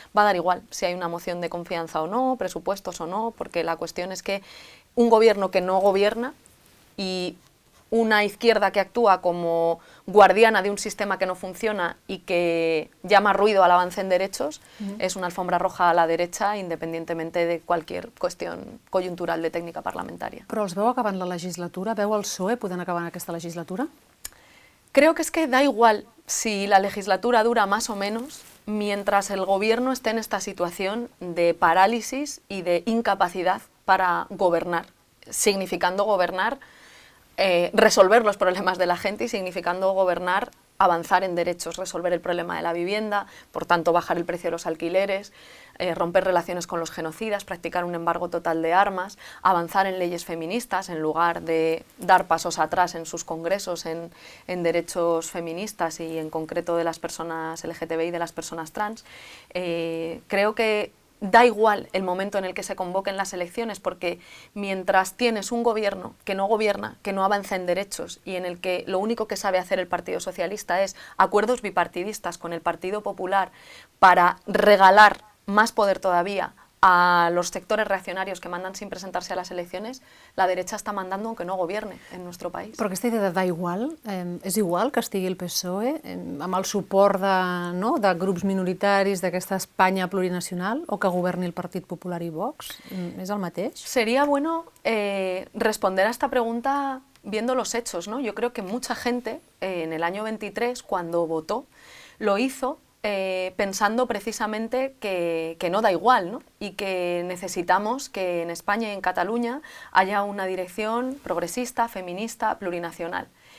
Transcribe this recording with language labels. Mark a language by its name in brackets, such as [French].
[Spanish] va a dar igual si hay una moción de confianza o no, presupuestos o no, porque la cuestión es que un gobierno que no gobierna y una izquierda que actúa como guardiana de un sistema que no funciona y que llama ruido al avance en derechos, es una alfombra roja a la derecha, independientemente de cualquier cuestión coyuntural de técnica parlamentaria. [Catalan] Però els veu acabant la legislatura? Veu el PSOE podent acabar en aquesta legislatura? [Spanish] Creo que es que da igual si la legislatura dura más o menos, mientras el gobierno esté en esta situación de parálisis y de incapacidad para gobernar, significando gobernar resolver los problemas de la gente y significando gobernar, avanzar en derechos, resolver el problema de la vivienda, por tanto bajar el precio de los alquileres, romper relaciones con los genocidas, practicar un embargo total de armas, avanzar en leyes feministas en lugar de dar pasos atrás en sus congresos en derechos feministas y en concreto de las personas LGTBI y de las personas trans. Creo que da igual el momento en el que se convoquen las elecciones, porque mientras tienes un gobierno que no gobierna, que no avanza en derechos y en el que lo único que sabe hacer el Partido Socialista es acuerdos bipartidistas con el Partido Popular para regalar más poder todavía a los sectores reaccionarios que mandan sin presentarse a las elecciones, la derecha està mandando aunque no gobierne en nuestro país. [Catalan] Però aquesta idea de [Spanish] da igual, [Catalan] és igual que estigui el PSOE amb el suport de grups minoritaris d'aquesta Espanya plurinacional o que governi el Partit Popular i Vox? És el mateix? [Spanish] Sería bueno responder a esta pregunta viendo los hechos, ¿no? Yo creo que mucha gente en el año 23, cuando votó, lo hizo pensando precisamente que no da igual, ¿no? Y que necesitamos que en España y en Cataluña haya una dirección progresista, feminista, plurinacional.